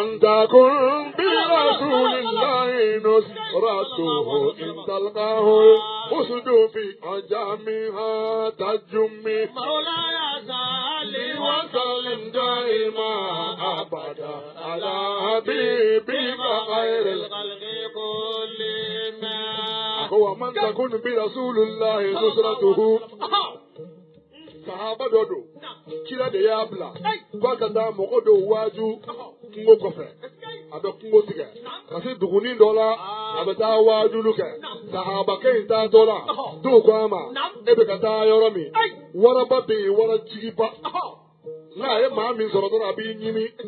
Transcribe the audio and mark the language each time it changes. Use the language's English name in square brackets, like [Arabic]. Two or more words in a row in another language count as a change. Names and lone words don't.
[Arabic] تكن برسول الله نصرته إن تلقاه الحسد في أجامها تجمي مولاي صلي وسلم دائما أبدا على حبيبك خير الخلق كلهم ومن تكن برسول الله نصرته [Bambara] sahaba dɔ don kira de y'a bila k'a ka taa mɔgɔ dɔw waaju kungo kɔfɛ a bɛ kungo tigɛ ka se dugunin dɔ la a bɛ taa waajulu kɛ sahabakɛ in taatɔ la dɔw ko a ma e bɛ ka taa yɔrɔ min waraba bɛ yen warajigiba n'a ye maa min sɔrɔ dɔrɔn a b'i ɲimi